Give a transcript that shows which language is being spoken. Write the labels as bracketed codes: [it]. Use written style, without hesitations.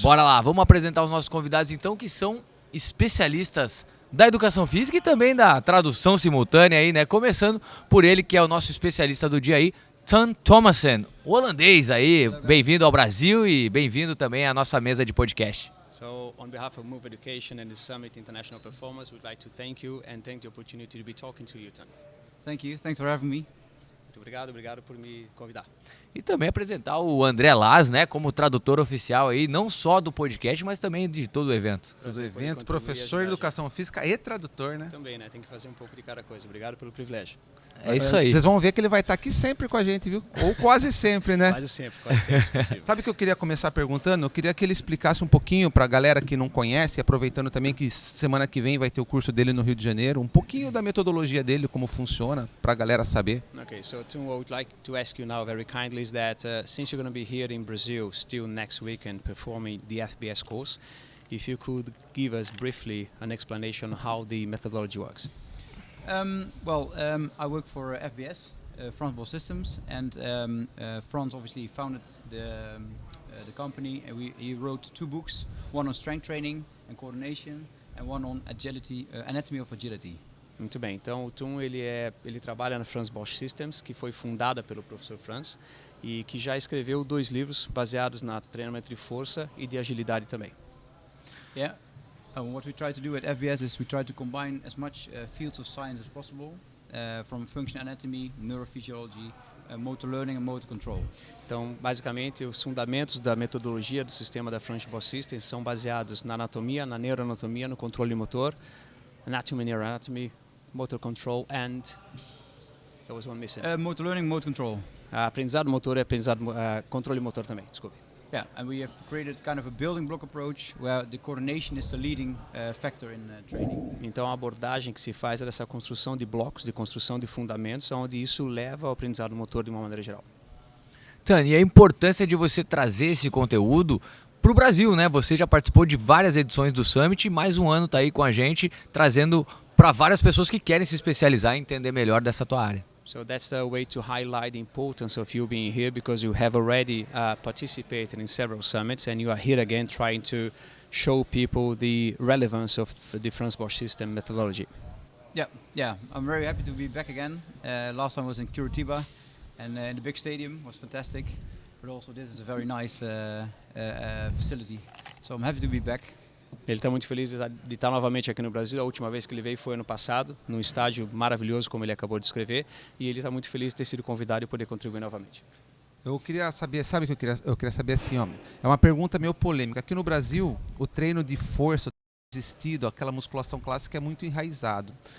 [pt] Bora lá, vamos apresentar os nossos convidados então, que são especialistas da educação física e também da tradução simultânea aí, né? Começando por ele, que é o nosso especialista do dia aí, Tan Thomassen, o holandês aí. Bem-vindo ao Brasil e bem-vindo também à nossa mesa de podcast. [en] So, on behalf of Move Education and the Summit International Performance, we'd like to thank you and thank the opportunity to be talking to you, Tan. Thank you. Thanks for having me. [pt] Muito obrigado por me convidar. E também apresentar o André Laz, né, como tradutor oficial aí, não só do podcast, mas também de todo o evento. Todo evento, professor de educação física e tradutor, né? Também, né? Tem que fazer um pouco de cada coisa. Obrigado pelo privilégio. É isso aí. Vocês vão ver que ele vai estar aqui sempre com a gente, viu? Ou quase sempre, né? Quase sempre, se possível. Sabe o que eu queria começar perguntando? Eu queria que ele explicasse um pouquinho para a galera que não conhece, aproveitando também que semana que vem vai ter o curso dele no Rio de Janeiro, um pouquinho da metodologia dele, como funciona, para a galera saber. [en] Okay, so Tim, what I would like to ask you now very kindly is that since you're going to be here in Brazil still next weekend performing the FBS course, if you could give us briefly an explanation on how the methodology works. I work for FBS, Frans Bol Systems, and Frans obviously founded the company. And he wrote 2 books, one on strength training and coordination, and one on agility, anatomy of agility. [pt] Muito bem, então o Tum ele trabalha na Frans Bosch Systems, que foi fundada pelo professor Frans e que já escreveu 2 livros baseados na treinamento de força e de agilidade também. [en] Yeah. What we try to do at FBS is we try to combine as much fields of science as possible, from functional anatomy, neurophysiology, motor learning and motor control. [pt] Então, basicamente, os fundamentos da metodologia do sistema da Frans Bosch Systems são baseados na anatomia, na neuroanatomia, no controle motor, [en] anatomy, neuroanatomy, motor control and there was one missing. Motor learning, motor control. [pt] Aprendizado motor e controle motor também, desculpe. [en] Yeah, and we have created kind of a building block approach where the coordination is the leading factor in training. [pt] Então a abordagem que se faz é dessa construção de blocos, de construção de fundamentos, onde isso leva ao aprendizado motor de uma maneira geral. Tânia, e a importância de você trazer esse conteúdo para o Brasil, né? Você já participou de várias edições do Summit e mais um ano está aí com a gente, trazendo para várias pessoas que querem se especializar e entender melhor dessa tua área. [en] So that's the way to highlight the importance of you being here, because you have already participated in several summits and you are here again trying to show people the relevance of the Frans Bosch system methodology. Yeah, I'm very happy to be back again. Last time I was in Curitiba and in the big stadium, was fantastic, but also this is a very nice facility, so I'm happy to be back. [pt] Ele está muito feliz de estar novamente aqui no Brasil. A última vez que ele veio foi ano passado, num estádio maravilhoso, como ele acabou de descrever, e ele está muito feliz de ter sido convidado e poder contribuir novamente. Eu queria saber, sabe o que eu queria saber assim, ó, é uma pergunta meio polêmica. Aqui no Brasil, o treino de força, existido, aquela musculação clássica é muito enraizado.